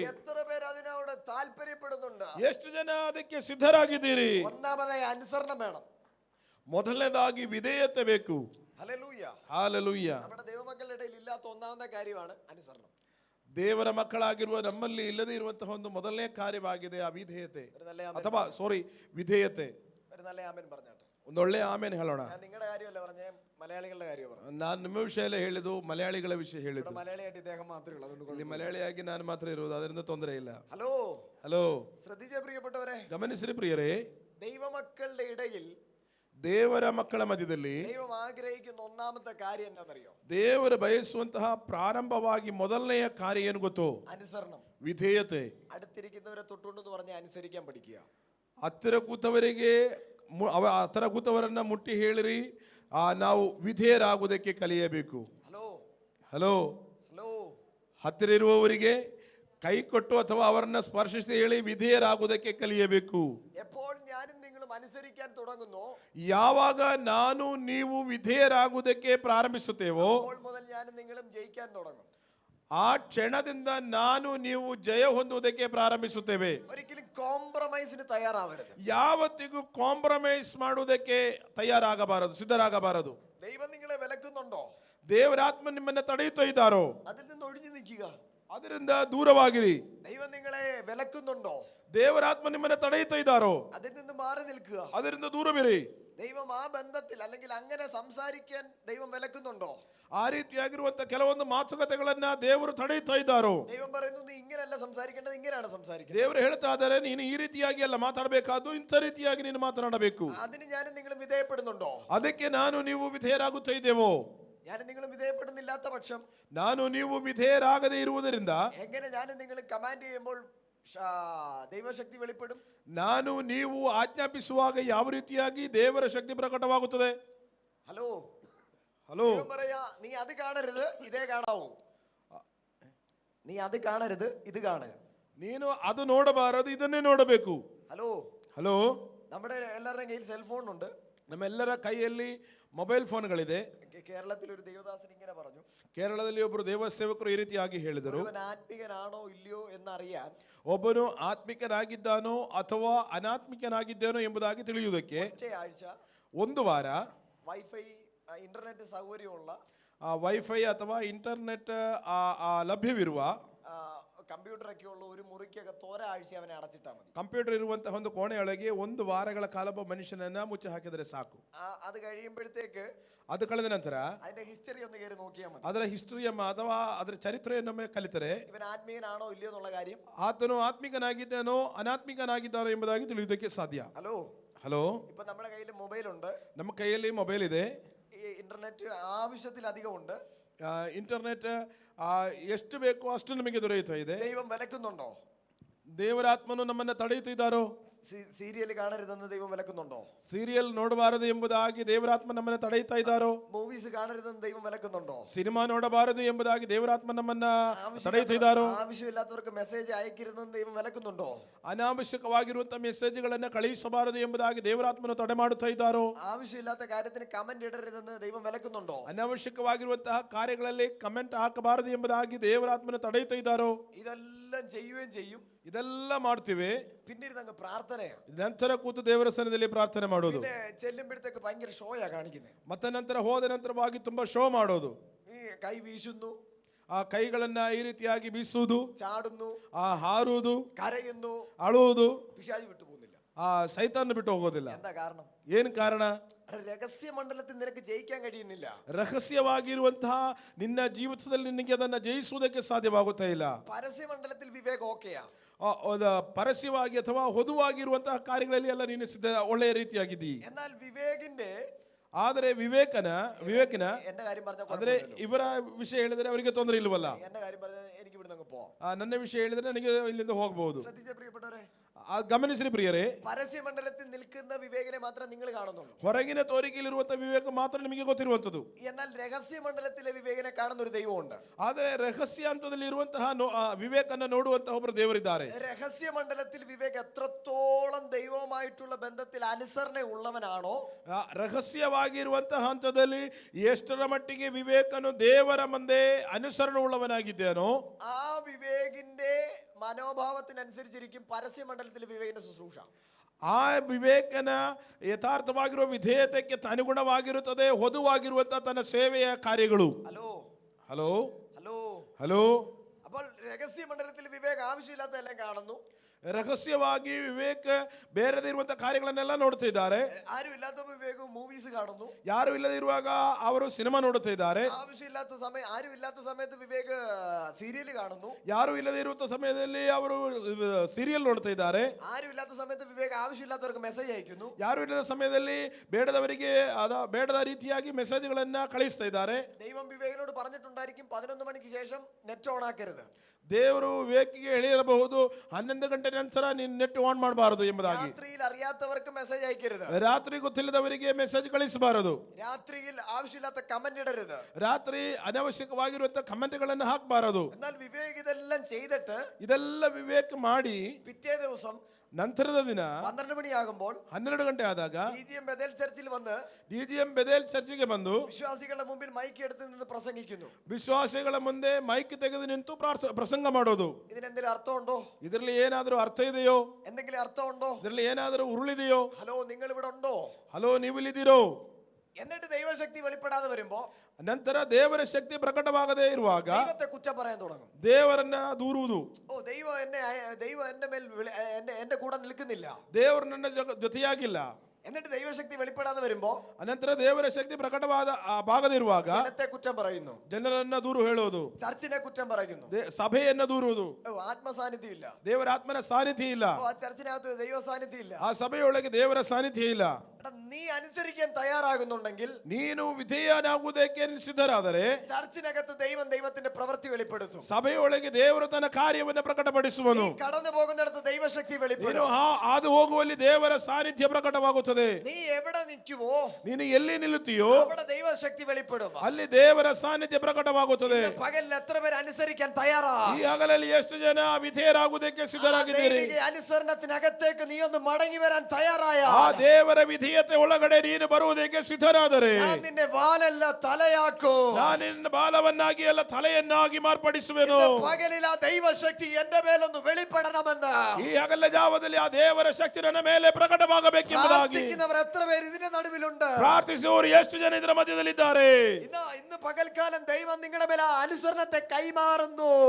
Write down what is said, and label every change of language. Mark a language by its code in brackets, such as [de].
[ml] എത്ര പേര് അതിനോട് താല്പര്യപ്പെടുന്നുണ്ട്? [kn] ಎಷ್ಟು ಜನ ಅದಕ್ಕೆ ಸಿದ್ಧರಾಗಿದ್ದೀರಿ? [ml] ഒന്നാമതായി അനുസരണം വേണം. [kn] ಮೊದಲನೇದಾಗಿ ವಿಧೇಯತೆ ಬೇಕು. [ml] ഹല്ലേലൂയ. [kn] ಹಾಲೆಲೂಯ. [ml] നമ്മുടെ ദൈവമക്കളുടെ ഇടയിൽ ഇല്ലാത്ത ഒന്നാമത്തെ കാര്യമാണ് അനുസരണം. [kn] ದೇವರ ಮಕ್ಕಳಾಗಿರುವ ನಮ್ಮಲ್ಲಿ ಇಲ್ಲದೇ ಇರುವಂತಹ ಒಂದು ಮೊದಲನೇ ಕಾರ್ಯವಾಗಿದೆ ಅವಿಧೇಯತೆ ಅಥವಾ ವಿಧೇಯತೆ. [ml] ഒരു നല്ല ആമേൻ പറഞ്ഞാട്ടെ. [kn] ಒಂದೊಳ್ಳೆ ಆಮೇಲೆ ಹೇಳೋಣ. [ml] ഞാൻ നിങ്ങളുടെ കാര്യമല്ല പറഞ്ഞേ, മലയാളികളുടെ കാര്യം പറഞ്ഞു. [kn] ನಾನು ನಿಮ್ಮ ವಿಷಯ ಎಲ್ಲ ಹೇಳಿದ್ದು, ಮಲಯಾಳಿಗಳ ವಿಷಯ ಹೇಳಿದ್ದು. [ml] മലയാളിയായിട്ട് ഇദ്ദേഹം മാത്രമേ ഉള്ളൂ, അതുകൊണ്ട് [kn] ಇಲ್ಲಿ ಮಲಯಾಳಿಯಾಗಿ ನಾನು ಮಾತ್ರ ಇರುವುದು, ಅದರಿಂದ ತೊಂದರೆ ಇಲ್ಲ. [ml] ഹലോ [kn] ಹಲೋ, [ml] ശ്രദ്ധിച്ച പ്രിയപ്പെട്ടവരെ, [kn] ಗಮನಿಸಿರಿ ಪ್ರಿಯರೇ, [ml] ദൈവമക്കളുടെ ഇടയിൽ [kn] ದೇವರ ಮಕ್ಕಳ ಮಧ್ಯದಲ್ಲಿ [ml] ദൈവം ആഗ്രഹിക്കുന്ന ഒന്നാമത്തെ കാര്യം എന്താണെന്നറിയോ? [kn] ದೇವರು ಬಯಸುವಂತಹ ಪ್ರಾರಂಭವಾಗಿ ಮೊದಲನೆಯ ಕಾರ್ಯ ಏನು ಗೊತ್ತು? [ml] അനുസരണം. [kn] ವಿಧೇಯತೆ. [ml] അടുത്തിരിക്കുന്നവരെ തൊട്ടുണ്ടെന്ന് പറഞ്ഞ് അനുസരിക്കാൻ പഠിക്കുക. [kn] ಹತ್ತಿರ ಕೂತವರಿಗೆ ಹತ್ತಿರ ಕೂತವರನ್ನ ಮುಟ್ಟಿ ಹೇಳಿರಿ, ನಾವು ವಿಧೇಯರಾಗುವುದಕ್ಕೆ ಕಲಿಯಬೇಕು. [ml] ഹലോ [kn] ಹಲೋ, [ml] ഹലೋ [kn] ಹತ್ತಿರ ಇರುವವರಿಗೆ ಕೈ ಕೊಟ್ಟು ಅಥವಾ ಅವರನ್ನ ಸ್ಪರ್ಶಿಸಿ ಹೇಳಿ ವಿಧೇಯರಾಗುವುದಕ್ಕೆ ಕಲಿಯಬೇಕು. [ml] എപ്പോൾ ഞാനും നിങ്ങളും അനുസരിക്കാൻ തുടങ്ങുന്നോ [kn] ಯಾವಾಗ ನಾನು ನೀವು ವಿಧೇಯರಾಗುವುದಕ್ಕೆ ಪ್ರಾರಂಭಿಸುತ್ತೇವೋ [ml] അപ്പോൾ മുതൽ ഞാനും നിങ്ങളും ജയിക്കാൻ തുടങ്ങും. [kn] ಆ ಕ್ಷಣದಿಂದ ನಾನು ನೀವು ಜಯ ಹೊಂದುವುದಕ್ಕೆ ಪ್ರಾರಂಭಿಸುತ್ತೇವೆ. [ml] ഒരിക്കലും കോംപ്രമൈസിന് തയ്യാറാവരുത്. [kn] ಯಾವತ್ತಿಗೂ ಕಾಂಪ್ರಮೈಸ್ ಮಾಡುವುದಕ್ಕೆ ತಯಾರಾಗಬಾರದು, ಸಿದ್ಧರಾಗಬಾರದು. [ml] ദൈവം നിങ്ങളെ വിലക്കുന്നുണ്ടോ? [kn] ದೇವರಾತ್ಮ ನಿಮ್ಮನ್ನ ತಡೆಯುತ್ತಾ ಇದ್ದಾರೋ [ml] അതിൽ നിന്ന് ഒഴിഞ്ഞു നിൽക്കുക. [kn] ಅದರಿಂದ ದೂರವಾಗಿರಿ. [ml] ദൈവം നിങ്ങളെ വിലക്കുന്നുണ്ടോ? [kn] ದೇವರಾತ್ಮ ನಿಮ್ಮನ್ನ ತಡೆಯುತ್ತಾ ಇದ್ದಾರೋ [ml] അതിൽ നിന്ന് മാറി നിൽക്കുക. [kn] ಅದರಿಂದ ದೂರವಿರಿ. [ml] ദൈവം ആ ബന്ധത്തിൽ അല്ലെങ്കിൽ അങ്ങനെ സംസാരിക്കാൻ ദൈവം വിലക്കുന്നുണ്ടോ? [kn] ಆ ರೀತಿಯಾಗಿರುವಂತ ಕೆಲವೊಂದು ಮಾತುಕತೆಗಳನ್ನ ದೇವರು ತಡೆಯುತ್ತಾ ಇದ್ದಾರೋ? [ml] ദൈവം പറയുന്നു നീ ഇങ്ങനെയല്ല സംസാരിക്കേണ്ടത്, ഇങ്ങനെയാണ് സംസാരിക്കേണ്ടത്. [kn] ದೇವರು ಹೇಳ್ತಾ ಇದ್ದಾರೆ ನೀನು ಈ ರೀತಿಯಾಗಿ ಅಲ್ಲ ಮಾತಾಡಬೇಕಾದ್ದು, ಇಂಥ ರೀತಿಯಾಗಿ ನೀನು ಮಾತನಾಡಬೇಕು. [ml] അതിന് ഞാനും നിങ്ങളും വിധേയപ്പെടുന്നുണ്ടോ? [kn] ಅದಕ್ಕೆ ನಾನು ನೀವು ವಿಧೇಯರಾಗುತ್ತಾ ಇದ್ದೇವೋ? [ml] ഞാനും നിങ്ങളും വിധേയപ്പെടുന്നില്ലാത്ത പക്ഷം [kn] ನಾನು ನೀವು ವಿಧೇಯರಾಗದೇ ಇರುವುದರಿಂದ [ml] എങ്ങനെ ഞാനും നിങ്ങളും കമാൻഡ് ചെയ്യുമ്പോൾ ദൈവശക്തി വെളിപ്പെടും? [kn] ನಾನು ನೀವು ಆಜ್ಞಾಪಿಸುವಾಗ ಯಾವ ರೀತಿಯಾಗಿ ದೇವರ ಶಕ್ತಿ ಪ್ರಕಟವಾಗುತ್ತದೆ? [ml] ഹലോ [kn] ಹಲೋ, [ml] ദൈവം പറയാ നീ അത് കാണരുത്, ഇതേ കാണാവൂ. നീ അത് കാണരുത്, ഇത് കാണുക. [kn] ನೀನು ಅದು ನೋಡಬಾರದು, ಇದನ್ನೇ ನೋಡಬೇಕು. [ml] ഹലോ [kn] ಹಲೋ, [ml] നമ്മുടെ എല്ലാവരുടെയും കയ്യിൽ സെൽഫോൺ ഉണ്ട്. [kn] ನಮ್ಮೆಲ್ಲರ ಕೈಯಲ್ಲಿ ಮೊಬೈಲ್ ಫೋನ್ಗಳಿದೆ. [ml] കേരളത്തിൽ ഒരു ദേവദാസൻ ഇങ്ങനെ പറഞ്ഞു, [kn] ಕೇರಳದಲ್ಲಿ ಒಬ್ಬರು ದೇವ ಸೇವಕರು ಈ ರೀತಿಯಾಗಿ ಹೇಳಿದರು, [ml] ഒരുവൻ ആത്മികനാണോ ഇല്ലയോ എന്നറിയാൻ [kn] ಒಬ್ಬನು ಆತ್ಮಿಕನಾಗಿದ್ದಾನೋ ಅಥವಾ ಅನಾತ್ಮಿಕನಾಗಿದ್ದಾನೋ ಎಂಬುದಾಗಿ ತಿಳಿಯುವುದಕ್ಕೆ [ml] ഒറ്റയാഴ്ച [kn] ಒಂದು ವಾರ [ml] വൈഫൈ ഇന്റർനെറ്റ് സൗകര്യമുള്ള [kn] ವೈಫೈ ಅಥವಾ ಇಂಟರ್ನೆಟ್ ಲಭ್ಯವಿರುವ [ml] കമ്പ്യൂട്ടർ ഒക്കെ ഉള്ള ഒരു മുറിക്കകത്ത് ഒരാഴ്ച അവനെ അടച്ചിട്ടാൽ മതി. [kn] ಕಂಪ್ಯೂಟರ್ ಇರುವಂತಹ ಒಂದು ಕೋಣೆಯೊಳಗೆ ಒಂದು ವಾರಗಳ ಕಾಲ ಒಬ್ಬ ಮನುಷ್ಯನನ್ನ ಮುಚ್ಚಿ ಹಾಕಿದರೆ ಸಾಕು. [ml] അത് കഴിയുമ്പോഴത്തേക്ക് [kn] ಅದು ಕಳೆದ ನಂತರ [ml] അതിന്റെ ഹിസ്റ്ററി ഒന്ന് കയറി നോക്കിയാൽ മതി. [kn] ಅದರ ಹಿಸ್ಟರಿಯಮ್ಮ ಅಥವಾ ಅದರ ಚರಿತ್ರೆಯನ್ನೊಮ್ಮೆ ಕಲಿತರೆ [ml] ഇവൻ ആത്മീയനാണോ ഇല്ലയോ എന്നുള്ള കാര്യം, [kn] ಆತನು ಆತ್ಮಿಕನಾಗಿದ್ದಾನೋ ಅನಾತ್ಮಿಕನಾಗಿದ್ದಾನೋ ಎಂಬುದಾಗಿ ತಿಳಿಯುವುದಕ್ಕೆ ಸಾಧ್ಯ. [ml] ഹലോ [kn] ಹಲೋ, [ml] ഇപ്പൊ നമ്മുടെ കയ്യിൽ മൊബൈൽ ഉണ്ട്, [kn] ನಮ್ಮ ಕೈಯಲ್ಲಿ ಮೊಬೈಲ್ ಇದೆ, [ml] ഈ ഇന്റർനെറ്റ് ആവശ്യത്തിലധികം ഉണ്ട്. [kn] ಇಂಟರ್ನೆಟ್ ಎಷ್ಟು ಬೇಕೋ ಅಷ್ಟು ನಮಗೆ ದೊರೆಯುತ್ತಾ ಇದೆ. [ml] ദൈവം വിലക്കുന്നുണ്ടോ? [kn] ದೇವರಾತ್ಮನು ನಮ್ಮನ್ನ ತಡೆಯುತ್ತಿದ್ದಾರೋ? [ml] സീരിയൽ കാണരുതെന്ന് ദൈവം വിലക്കുന്നുണ്ടോ? [kn] ಸೀರಿಯಲ್ ನೋಡಬಾರದು ಎಂಬುದಾಗಿ ದೇವರಾತ್ಮ ನಮ್ಮನ್ನ ತಡೆಯುತ್ತಾ ಇದ್ದಾರೋ? [ml] മൂവീസ് കാണരുതെന്ന് ദൈവം വിലക്കുന്നുണ്ടോ? [kn] ಸಿನಿಮಾ ನೋಡಬಾರದು ಎಂಬುದಾಗಿ ದೇವರಾತ್ಮ ನಮ್ಮನ್ನ ತಡೆಯುತ್ತಿದ್ದಾರೋ? [ml] ആവശ്യമില്ലാത്തവർക്ക് മെസ്സേജ് അയക്കരുതെന്ന് ദൈവം വിലക്കുന്നുണ്ടോ? [kn] ಅನಾವಶ್ಯಕವಾಗಿರುವಂತಹ ಮೆಸೇಜ್ಗಳನ್ನ ಕಳುಹಿಸಬಾರದು ಎಂಬುದಾಗಿ ದೇವರಾತ್ಮನು ತಡೆ ಮಾಡುತ್ತಾ ಇದ್ದಾರೋ? [ml] ആവശ്യമില്ലാത്ത കാര്യത്തിന് കമന്റ് ഇടരുതെന്ന് ദൈവം വിലക്കുന്നുണ്ടോ? [kn] ಅನಾವಶ್ಯಕವಾಗಿರುವಂತಹ ಕಾರ್ಯಗಳಲ್ಲಿ ಕಮೆಂಟ್ ಹಾಕಬಾರದು ಎಂಬುದಾಗಿ ದೇವರಾತ್ಮನು ತಡೆಯುತ್ತಾ ಇದ್ದಾರೋ? [ml] ഇതെല്ലാം ചെയ്യുകയും ചെയ്യും. [kn] ಇದೆಲ್ಲ ಮಾಡ್ತೀವಿ, [ml] പിന്നീട് പ്രാർത്ഥനയാണ്. [kn] ನಂತರ ಕೂತು ದೇವರ ಸನ್ನಿಧಿಯಲ್ಲಿ ಪ್ರಾರ್ಥನೆ ಮಾಡೋದು, [ml] പിന്നെ ചെല്ലുമ്പോഴത്തേക്ക് ഭയങ്കര ഷോയാ കാണിക്കുന്നത്. [kn] ಮತ್ತೆ ನಂತರ ಹೋದ ನಂತರವಾಗಿ ತುಂಬಾ ಶೋ ಮಾಡೋದು. [ml] ഈ കൈ വീശുന്നു, [kn] ಆ ಕೈಗಳನ್ನ ಈ ರೀತಿಯಾಗಿ ಬೀಸುವುದು, [ml] ചാടുന്നു, [kn] ಹಾರುವುದು, [ml] കരയുന്നു, [kn] ಅಳುವುದು, [ml] പിശാച് വിട്ടുപോകുന്നില്ല. [kn] ಸೈತಾನ್ ಬಿಟ್ಟು ಹೋಗೋದಿಲ್ಲ. [ml] എന്താ കാരണം? [kn] ಏನ್ ಕಾರಣ? [ml] രഹസ്യ മണ്ഡലത്തിൽ നിനക്ക് ജയിക്കാൻ കഴിയുന്നില്ല. [kn] ರಹಸ್ಯವಾಗಿರುವಂತಹ ನಿನ್ನ ಜೀವಿತದಲ್ಲಿ ನಿನಗೆ ಅದನ್ನ ಜಯಿಸುವುದಕ್ಕೆ ಸಾಧ್ಯವಾಗುತ್ತಾ ಇಲ್ಲ. [ml] പരസ്യ മണ്ഡലത്തിൽ വിവേക് ಓಕೆಯಾ? [kn] ಪರಸ್ಯವಾಗಿ ಅಥವಾ ಹೊದುವಾಗಿರುವಂತಹ ಕಾರ್ಯಗಳಲ್ಲಿ ಎಲ್ಲ ನೀನು ಒಳ್ಳೆಯ ರೀತಿಯಾಗಿದ್ದೀ. [ml] എന്നാൽ വിവേകിന്റെ [kn] ಆದರೆ ವಿವೇಕಿನ [ml] എന്റെ കാര്യം പറഞ്ഞ [kn] ಆದ್ರೆ ಇವರ ವಿಷಯ ಹೇಳಿದ್ರೆ ಅವರಿಗೆ ತೊಂದರೆ ಇಲ್ವಲ್ಲ. [ml] എന്റെ കാര്യം പറഞ്ഞ എനിക്ക് ഇവിടെ നിന്ന് പോവാം. [kn] ನನ್ನ ವಿಷಯ ಹೇಳಿದ್ರೆ ನನಗೆ ಇಲ್ಲಿಂದ ಹೋಗಬಹುದು. [ml] ശ്രദ്ധിച്ച പ്രിയപ്പെട്ടവരെ, [kn] ಗಮನಿಸಿರಿ ಪ್ರಿಯರೇ, [ml] പരസ്യ മണ്ഡലത്തിൽ നിൽക്കുന്ന വിവേകിനെ മാത്രം നിങ്ങൾ കാണുന്നുള്ളൂ. [kn] ಹೊರಗಿನ ತೋರಿಕೆಯಲ್ಲಿರುವಂತಹ ವಿವೇಕ ಮಾತ್ರ ನಿಮಗೆ ಗೊತ್ತಿರುವಂತದ್ದು. [ml] എന്നാൽ രഹസ്യ മണ്ഡലത്തിലെ വിവേകിനെ കാണുന്ന ഒരു ദൈവമുണ്ട്. [kn] ಆದರೆ ರಹಸ್ಯ ಹಂತದಲ್ಲಿ ಇರುವಂತಹ ವಿವೇಕನ್ನ ನೋಡುವಂತಹ ಒಬ್ಬರು ದೇವರಿದ್ದಾರೆ. [ml] രഹസ്യ മണ്ഡലത്തിൽ വിവേക് എത്രത്തോളം ദൈവവുമായിട്ടുള്ള ബന്ധത്തിൽ അനുസരണ ഉള്ളവനാണോ, [kn] ರಹಸ್ಯವಾಗಿರುವಂತಹ ಹಂತದಲ್ಲಿ ಎಷ್ಟರ ಮಟ್ಟಿಗೆ ವಿವೇಕನು ದೇವರ ಮುಂದೆ ಅನುಸರಣೆ ಉಳ್ಳವನಾಗಿದ್ದೇನೋ [ml] ആ വിവേകിന്റെ മനോഭാവത്തിനനുസരിച്ചിരിക്കും പരസ്യ മണ്ഡലത്തിലെ വിവേകിന്റെ ശുശ്രൂഷ. [kn] ಆ ವಿವೇಕನ ಯಥಾರ್ಥವಾಗಿರುವ ವಿಧೇಯತೆಗೆ ಅನುಗುಣವಾಗಿರುತ್ತದೆ ಹೊದುವಾಗಿರುವಂತಹ ತನ್ನ ಸೇವೆಯ ಕಾರ್ಯಗಳು. [ml] Hello [kn] hello [ml] hello [kn] hello. [ml] അപ്പോൾ രഹസ്യ മണ്ഡലത്തിൽ വിവേക് ആവശ്യമില്ലാത്തതെല്ലാം കാണുന്നു. [kn] ರಹಸ್ಯವಾಗಿ ವಿವೇಕ ಬೇರೆದೇ ಇರುವಂತಹ ಕಾರ್ಯಗಳನ್ನೆಲ್ಲ ನೋಡ್ತಾ ಇದ್ದಾರೆ. [ml] ആരും ഇല്ലാത്ത വിവേക് മൂവീസ് കാണുന്നു. [kn] ಯಾರು ಇಲ್ಲದೆ ಇರುವಾಗ ಅವರು ಸಿನಿಮಾ ನೋಡುತ್ತಾ ಇದ್ದಾರೆ. [ml] ആവശ്യമില്ലാത്ത സമയം ആരും ഇല്ലാത്ത സമയത്ത് വിവേക് സീരിയൽ കാണുന്നു. [kn] ಯಾರು ಇಲ್ಲದೆ ಇರುವಂತಹ ಸಮಯದಲ್ಲಿ ಅವರು ಸೀರಿಯಲ್ ನೋಡ್ತಾ ಇದ್ದಾರೆ. [ml] ആരും ഇല്ലാത്ത സമയത്ത് വിവേക് ആവശ്യമില്ലാത്തവർക്ക് മെസ്സേജ് അയക്കുന്നു. [kn] ಯಾರು ಇಲ್ಲದ ಸಮಯದಲ್ಲಿ ಬೇಡದವರಿಗೆ ಬೇಡದ ರೀತಿಯಾಗಿ ಮೆಸೇಜ್ಗಳನ್ನ ಕಳಿಸ್ತಾ ಇದ್ದಾರೆ. [ml] ദൈവം വിവേകിനോട് പറഞ്ഞിട്ടുണ്ടായിരിക്കും 11 മണിക്ക് ശേഷം നെറ്റ് ഓൺ ആക്കരുത്. [kn] ದೇವರು ವಿವೇಕಿಗೆ ಹೇಳಿರಬಹುದು 11 ಗಂಟೆ ನಂತರ ನೀನು ನೆಟ್ ಆನ್ ಮಾಡಬಾರದು ಎಂಬುದಾಗಿ. [ml] രാത്രിയിൽ അറിയാത്തവർക്ക് മെസ്സേജ് അയക്കരുത്. [kn] ರಾತ್ರಿ ಗೊತ್ತಿಲ್ಲದವರಿಗೆ ಮೆಸೇಜ್ ಕಳಿಸಬಾರದು. [ml] രാത്രിയിൽ ആവശ്യമില്ലാത്ത കമന്റ് ഇടരുത്. [kn] ರಾತ್ರಿ ಅನವಶ್ಯಕವಾಗಿರುವಂತಹ ಕಮೆಂಟ್ಗಳನ್ನು ಹಾಕಬಾರದು. [ml] എന്നാൽ വിവേക് ഇതെല്ലാം ചെയ്തിട്ട് [kn] ಇದೆಲ್ಲ ವಿವೇಕ ಮಾಡಿ [ml] പിറ്റേ ദിവസം [kn] ನಂತರದ ದಿನ [ml] 12 മണിയാകുമ്പോൾ [kn] 12 ಗಂಟೆ ಆದಾಗ [ml] DGM ബഥേൽ ചർച്ചിൽ വന്ന് [kn] DGM ಬೆದೇಲ್ ಚರ್ಚಿಗೆ ಬಂದು [ml] വിശ്വാസികളുടെ മുമ്പിൽ മൈക്ക് എടുത്ത് നിന്ന് പ്രസംഗിക്കുന്നു. [kn] ವಿಶ್ವಾಸಿಗಳ ಮುಂದೆ ಮೈಕ್ ತೆಗೆದು ನಿಂತು ಪ್ರಸಂಗ ಮಾಡೋದು. [ml] ഇതിനെന്തെങ്കിലും അർത്ഥമുണ്ടോ? [kn] ಇದರಲ್ಲಿ ಏನಾದರೂ ಅರ್ಥ ಇದೆಯೋ? [ml] എന്തെങ്കിലും അർത്ഥമുണ്ടോ? [kn] ಇದರಲ್ಲಿ ಏನಾದರೂ ಉರುಳಿದೆಯೋ? [ml] ഹലോ, നിങ്ങൾ ഇവിടെ ഉണ്ടോ? [kn] ಹಲೋ, ನೀವು ಇಲ್ಲಿದ್ದೀರೋ? [ml] എന്നിട്ട് ദൈവശക്തി വെളിപ്പെടാതെ വരുമ്പോ [kn] ನಂತರ ದೇವರ ಶಕ್ತಿ ಪ್ರಕಟವಾಗದೇ ಇರುವಾಗ [ml] ദൈവത്തെ കുറ്റം പറയാൻ തുടങ്ങും. [kn] ದೇವರನ್ನ ದೂರುವುದು. [ml] ഓ, ദൈവം എന്റെ മേൽ എന്റെ കൂടെ നിൽക്കുന്നില്ല. [kn] ದೇವರು ನನ್ನ ಜೊತೆಯಾಗಿಲ್ಲ. [ml] എന്നിട്ട് ദൈവശക്തി വെളിപ്പെടാതെ വരുമ്പോ [kn] ಅನಂತರ ದೇವರ ಶಕ್ತಿ ಪ್ರಕಟವಾಗದಿರುವಾಗ [ml] ജനത്തെ കുറ്റം പറയുന്നു, [kn] ಜನರನ್ನ ದೂರು ಹೇಳೋದು, [ml] ചർച്ചിനെ കുറ്റം പറയുന്നു, [kn] ಸಭೆಯನ್ನ ದೂರುವುದು. [ml] ആത്മസാന്നിധ്യം ഇല്ല, [kn] ದೇವರ ಆತ್ಮನ ಸಾನ್ನಿಧ್ಯ ಇಲ್ಲ, [ml] ആ ചർച്ചിനകത്ത് ദൈവ സാന്നിധ്യം ഇല്ല. [kn] ಆ ಸಭೆಯೊಳಗೆ ದೇವರ ಸಾನ್ನಿಧ್ಯ ಇಲ್ಲ. [ml] നീ അനുസരിക്കാൻ തയ്യാറാകുന്നുണ്ടെങ്കിൽ, [kn] ನೀನು ವಿಧೇಯನಾಗುವುದಕ್ಕೆ ಸಿದ್ಧರಾದರೆ [ml] ചർച്ചിനകത്ത് ദൈവത്തിന്റെ പ്രവൃത്തി വെളിപ്പെടുത്തും. [kn] ಸಭೆಯೊಳಗೆ ದೇವರು ತನ್ನ ಕಾರ್ಯವನ್ನು ಪ್ರಕಟಪಡಿಸುವನು. [ml] കടന്നു പോകുന്നിടത്ത് ദൈവശക്തി വെളിപ്പെടും. [kn] ಹಾದು ಹೋಗುವಲ್ಲಿ ದೇವರ ಸಾನ್ನಿಧ್ಯ ಪ್ರಕಟವಾಗುತ್ತದೆ. [ml] നീ ಎവിടെ [kn] ನಿಂತುವೋ, ನೀನು ಎಲ್ಲಿ ನಿಲ್ಲುತ್ತೀಯೋ [ml] അവിടെ ദൈവശക്തി വെളിപ്പെടും. [kn] ಅಲ್ಲಿ ದೇವರ ಸಾನ್ನಿಧ್ಯ ಪ್ರಕಟವಾಗುತ್ತದೆ. [ml] പകലിൽ എത്ര പേര് അനുസരിക്കാൻ തയ്യാറാ? [kn] ಈ ಹಗಲಲ್ಲಿ ಎಷ್ಟು ಜನ ವಿಧೇಯರಾಗುವುದಕ್ಕೆ ಸಿದ್ಧರಾಗಿದ್ದೀರಿ? [ml] അനുസരണത്തിനകത്തേക്ക് നീ ഒന്ന് മടങ്ങി വരാൻ തയ്യാറായ, [kn] ಆ ದೇವರ ವಿಧೇಯತೆ ಒಳಗಡೆ ನೀನು ಬರುವುದಕ್ಕೆ ಸಿದ್ಧರಾದರೆ [ml] നിന്റെ വാലല്ല തലയാക്കൂ, [kn] ನಾನು ನಿನ್ನ ಬಾಲವನ್ನಾಗಿ ಅಲ್ಲ ತಲೆಯನ್ನಾಗಿ ಮಾರ್ಪಡಿಸುವೆನು. [ml] പകലിൽ ആ ദൈവശക്തി എന്റെ മേലൊന്ന് വെളിപ്പെടണമെന്ന് [kn] ಈ ಹಗಲ ಜಾವದಲ್ಲಿ ಆ ದೇವರ ಶಕ್ತಿ ನನ್ನ ಮೇಲೆ ಪ್ರಕಟವಾಗಬೇಕೆಂಬುದಾಗಿ [ml] പ്രാർത്ഥിക്കുന്നവർ എത്ര പേര് ഇതിന്റെ നടുവിലുണ്ട്? [kn] ಪ್ರಾರ್ಥಿಸುವವರು ಎಷ್ಟು ಜನ ಇದರ ಮಧ್ಯದಲ್ಲಿದ್ದಾರೆ? [ml] ഇന്ന് പകൽക്കാലം ദൈവം നിങ്ങളുടെ മേലെ ആ അനുസരണത്തെ കൈമാറുന്നു.